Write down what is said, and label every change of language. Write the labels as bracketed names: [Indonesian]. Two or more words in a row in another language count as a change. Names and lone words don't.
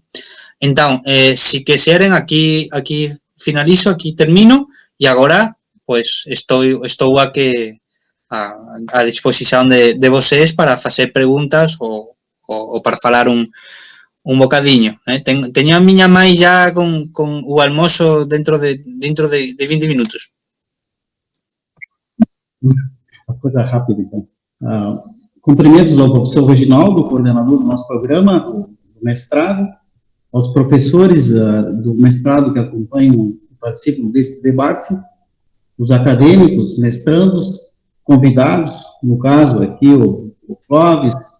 [Galician] Entón, se quixeren, aquí finalizo, aquí termino, e agora pues estou a disposición de vocês para facer preguntas ou para falar un bocadiño. Teño a miña mãe já con o almozo dentro de 20 minutos. [Portuguese] Uma coisa rápida, então. Cumprimentos ao professor Reginaldo, coordenador do nosso programa, do mestrado, aos professores do mestrado que acompanham e participam desse debate, os acadêmicos, mestrandos, convidados, no caso aqui o Clóvis,